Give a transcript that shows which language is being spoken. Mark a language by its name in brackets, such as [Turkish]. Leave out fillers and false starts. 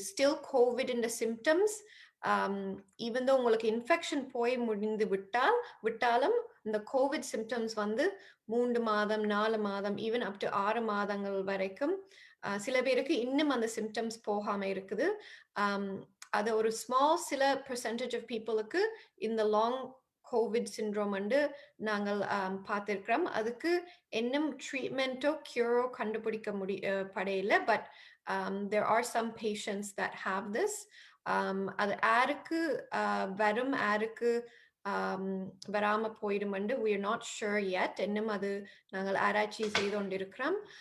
[Tamil] Still Covid இந்த symptoms even though உங்களுக்கு infection போய் முடிந்து விட்டாலும் இந்த கோவிட் சிம்டம்ஸ் வந்து 3 மாதம் 4 மாதம் ஈவன் அப் டு 6 மாதங்கள் வரைக்கும் சில பேருக்கு இன்னும் அந்த சிம்டம்ஸ் போகாம இருக்குது. அது ஒரு சில பெர்சன்டேஜ் ஆஃப் பீப்புளுக்கு இந்த லாங் கோவிட் சிண்ட்ரோம் வந்து நாங்கள் பார்த்திருக்கிறோம். அதுக்கு இன்னும் ட்ரீட்மெண்ட்டோ கியூரோ கண்டுபிடிக்க படையில. [English] But there are some patients that have this. [Tamil] அது யாருக்கு வரும் யாருக்கு வராம போயிடும் வந்து [English] we are not sure yet. [Tamil] இன்னும் அது நாங்கள் ஆராய்ச்சி செய்து கொண்டிருக்கிறோம்.